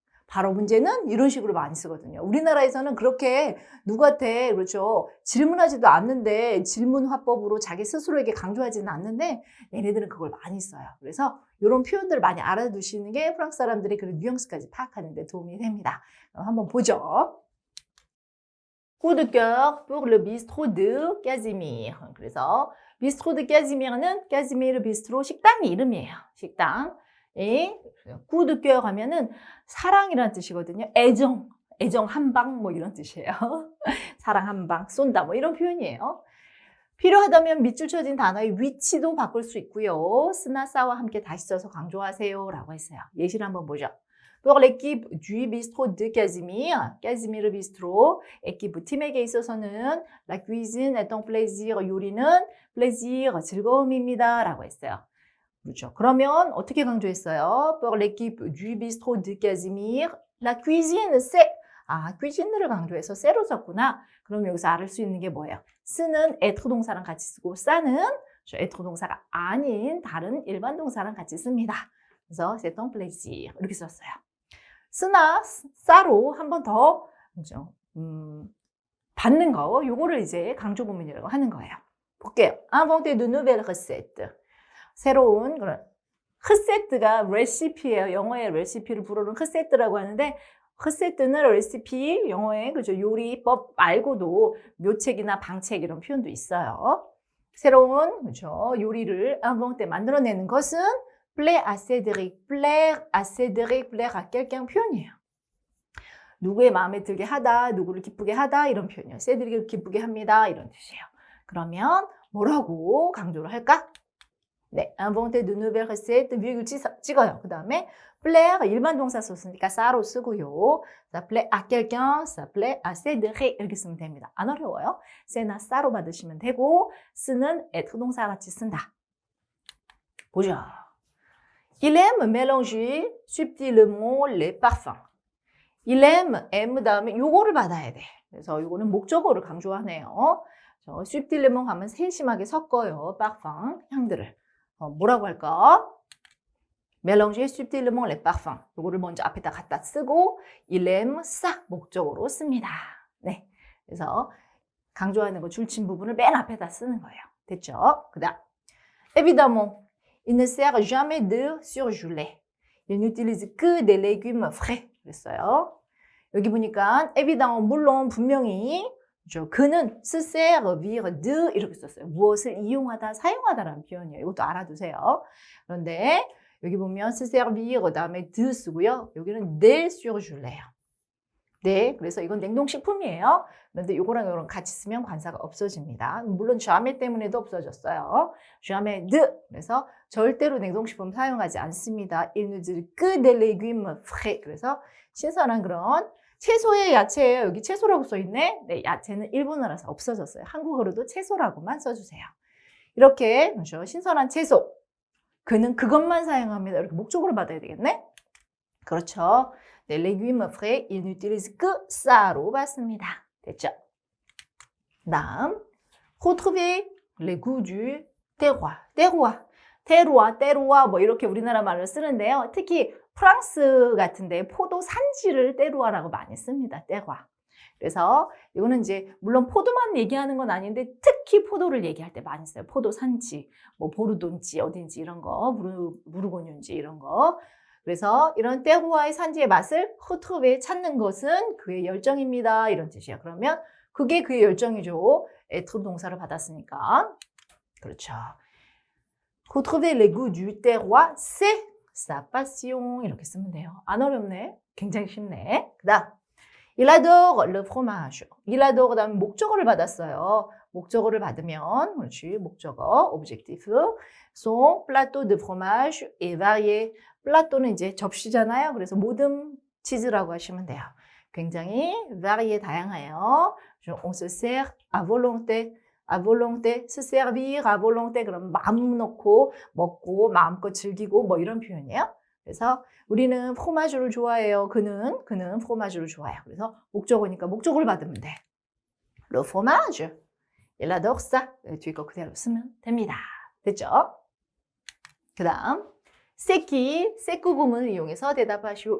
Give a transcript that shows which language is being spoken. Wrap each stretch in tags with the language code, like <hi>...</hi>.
<ko>바로 문제는 이런 식으로 많이 쓰거든요. 우리나라에서는 그렇게 누구한테 그렇죠 질문하지도 않는데 질문 화법으로 자기 스스로에게 강조하지는 않는데 얘네들은 그걸 많이 써요. 그래서 이런 표현들을 많이 알아두시는 게 프랑스 사람들이 그런 뉘앙스까지 파악하는 데 도움이 됩니다. 그럼 한번 보죠.</ko> <fr>Coup de cœur pour le bistrot de Casimir.</fr> <ko>그래서 비스트로 드 까지미르는 까지미르 비스트로 식당 이름이에요. 식당. coup de cœur 하면은 사랑이라는 뜻이거든요. 애정 한 방 뭐 이런 뜻이에요. 사랑 한 방 쏜다 뭐 이런 표현이에요. 필요하다면 밑줄 쳐진 단어의 위치도 바꿀 수 있고요. 쓰나 싸와 함께 다시 써서 강조하세요 라고 했어요. 예시를 한번 보죠.</ko> <fr>Pour l'équipe du bistrot de Casimir, Casimir</fr> <ko>비스트로 에키프 팀에게 있어서는</ko> <fr>la cuisine est un plaisir,</fr> <ko>요리는</ko> <fr>plaisir,</fr> <ko>즐거움입니다 라고 했어요. 그렇죠. 그러면 어떻게 강조했어요?</ko> <fr>Pour l'équipe du bistrot de Casimir, la cuisine c'est cuisine를</fr> <ko>강조해서 쎄로 썼구나. 그럼 여기서 알을 수 있는 게 뭐예요? 쓰는 être 동사랑 같이 쓰고 싸는 être 동사가 아닌 다른 일반 동사랑 같이 씁니다. 그래서</ko> <fr>c'est un plaisir</fr> <ko>이렇게 썼어요. 쓰나 싸로 한 번 더 받는 거 요거를 이제 강조 부문이라고 하는 거예요. 볼게요.</ko> <fr>Inventer de nouvelles recettes.</fr> <ko>새로운 그런 흐세트가 레시피예요. 영어의 레시피를 부르는 흐세트라고 하는데 흐세트는 레시피 영어의 그죠 요리법 말고도 묘책이나 방책 이런 표현도 있어요. 새로운 그죠 요리를</ko> <fr>inventer</fr> <ko>만들어내는 것은</ko> <fr>plaire à Cédric, plaire à Cédric, plaire à quelqu'un</fr> <ko>표현이에요. 누구의 마음에 들게 하다, 누구를 기쁘게 하다 이런 표현이에요. 세드릭을 기쁘게 합니다 이런 뜻이에요. 그러면 뭐라고 강조를 할까?</ko> <fr>네, inventer de nouvelles recettes, virgule</fr> <ko>찍어요. 그 다음에 plaire, 일반 동사 썼으니까 싸로 쓰고요.</ko> <fr>ça plaît à quelqu'un, ça plaît à Cédric</fr> <ko>이렇게 쓰면 됩니다. 안 어려워요. 세나 싸로 받으시면 되고 쓰는 être 동사 같이 쓴다. 보죠.</ko> <fr>Il aime mélanger subtilement les parfums.</fr> <ko>Il aime, M 다음에 요거를 받아야 돼. 그래서 요거는 목적어를 강조하네요. subtilement 하면 세심하게 섞어요.</ko> <fr>parfum,</fr> <ko>향들을. 뭐라고 할까?</ko> <fr>mélanger subtilement les parfums.</fr> <ko>요거를 먼저 앞에다 갖다 쓰고</ko> <fr>il aime ça</fr> <ko>목적어로 씁니다. 네. 그래서 강조하는 거 줄친 부분을 맨 앞에다 쓰는 거예요. 됐죠?</ko> <fr>그다음 évidemment, il ne sert jamais de surgelé. Il n'utilise que des légumes frais.</fr> <ko>그랬어요. 여기 보니까 évidemment 물론 분명히 그는 se servir de 이렇게 썼어요. 무엇을 이용하다, 사용하다라는 표현이에요. 이것도 알아두세요. 그런데 여기 보면 se servir 그다음에 de 쓰고요. 여기는 des surgelés. 네, 그래서 이건 냉동식품이에요. 그런데 이거랑 이거랑 같이 쓰면 관사가 없어집니다. 물론 jamais 때문에도 없어졌어요.</ko> <fr>jamais de.</fr> <ko>그래서 절대로 냉동식품 사용하지 않습니다.</ko> <fr>Il n'utilise que des légumes frais.</fr> <ko>그래서 신선한 그런 채소의 야채예요. 여기 채소라고 써있네. 네, 야채는 일본어라서 없어졌어요. 한국어로도 채소라고만 써주세요. 이렇게 그렇죠? 신선한 채소. 그는 그것만 사용합니다. 이렇게 목적으로 받아야 되겠네. 그렇죠.</ko> <fr>네, légumes frais, il n'utilise que ça</fr> <ko>로 봤습니다. 됐죠? 다음, retrouver les goûts du terroir. 테루아 뭐 이렇게 우리나라 말로 쓰는데요. 특히 프랑스 같은데 포도 산지를 테루아라고 많이 씁니다. 테루아. 그래서 이거는 이제 물론 포도만 얘기하는 건 아닌데 특히 포도를 얘기할 때 많이 써요. 포도 산지, 뭐 보르돈지 어딘지 이런 거, 무르고뉴인지 이런 거. 그래서 이런 테르와의 산지의 맛을 retrouver 찾는 것은 그의 열정입니다. 이런 뜻이에요. 그러면 그게 그의 열정이죠. être 동사를 받았으니까. 그렇죠.</ko> <fr>retrouver les goûts du terroir, c'est sa passion.</fr> <ko>이렇게 쓰면 돼요. 안 어렵네. 굉장히 쉽네. 그다음</ko> <fr>il adore le fromage.</fr> <ko>il adore 그다음에 목적어를 받았어요. 목적어를 받으면 그렇지. 목적어 objectif.</ko> <fr>son plateau de fromage est varié.</fr> <ko>플라토는 이제 접시잖아요. 그래서 모든 치즈라고 하시면 돼요. 굉장히 varié 다양해요.</ko> <fr>on se sert à volonté. à volonté, se servir à volonté.</fr> <ko>그럼 마음 놓고 먹고 마음껏 즐기고 뭐 이런 표현이에요. 그래서 우리는 프로마주를 좋아해요. 그는 프로마주를 좋아해요. 그래서 목적어니까 목적어를 받으면 돼.</ko> <fr>Le fromage, il adore ça.</fr> <ko>뒤에 거 그대로 쓰면 됩니다. 됐죠? 그 다음 세끼, 세꾸 구문을 이용해서 대답하시오.</ko>